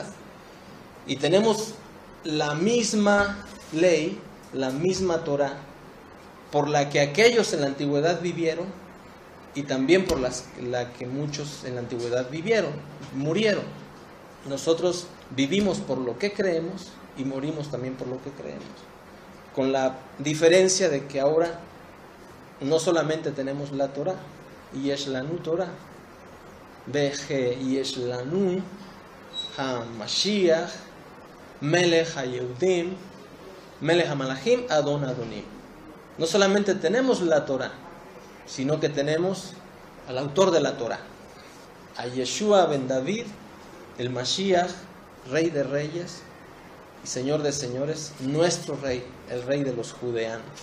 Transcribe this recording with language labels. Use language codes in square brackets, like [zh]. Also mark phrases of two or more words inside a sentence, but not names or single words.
[es] Y tenemos la misma ley, la misma Torah, por la que aquellos en la antigüedad vivieron, y también por la que muchos en la antigüedad murieron. Nosotros vivimos por lo que creemos y morimos también por lo que creemos, con la diferencia de que ahora no solamente tenemos la Torah, [he] יש לנו תורה וגם יש לנו המשיח מלך היהודים מלך המלכים אדון אדונים. [es] No solamente tenemos la Torah, sino que tenemos al autor de la Torah, a Yeshua ben David, el Mashiach, Rey de Reyes y Señor de Señores, nuestro Rey, el Rey de los judeanos.